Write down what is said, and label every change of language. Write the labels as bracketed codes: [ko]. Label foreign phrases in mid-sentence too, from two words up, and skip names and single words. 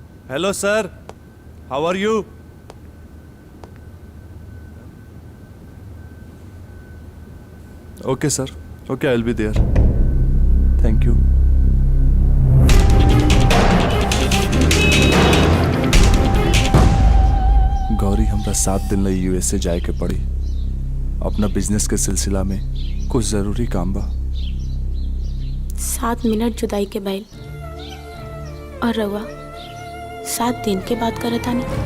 [en] Hello, sir. How are you? Okay, sir. Okay, I'll be there. Thank you. [bho] गौरी हमरा 7 दिन लई यूएसए जाए के पड़ी। अपना बिजनेस के सिलसिला में कुछ जरूरी काम बा। 7 मिनट जुदाई के बैल और रउआ 7 दिन के बात करत आनी।